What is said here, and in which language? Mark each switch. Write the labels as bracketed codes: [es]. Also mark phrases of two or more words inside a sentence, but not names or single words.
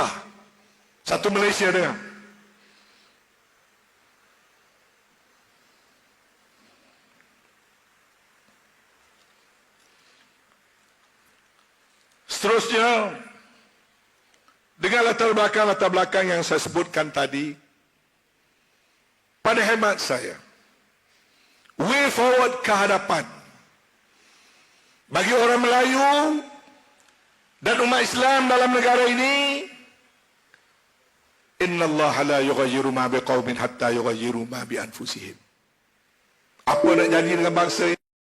[ms] Satu Malaysia dengar. Seterusnya, dengan latar belakang yang saya sebutkan tadi, pada hemat saya, [en] way forward [ms] ke hadapan, Bagi orang Melayu dan umat Islam dalam negara ini, [ar] إن الله لا يغير ما بقوم حتى يغيروا ما بأنفسهم. [ms] Apa nak jadi dengan bangsa ini?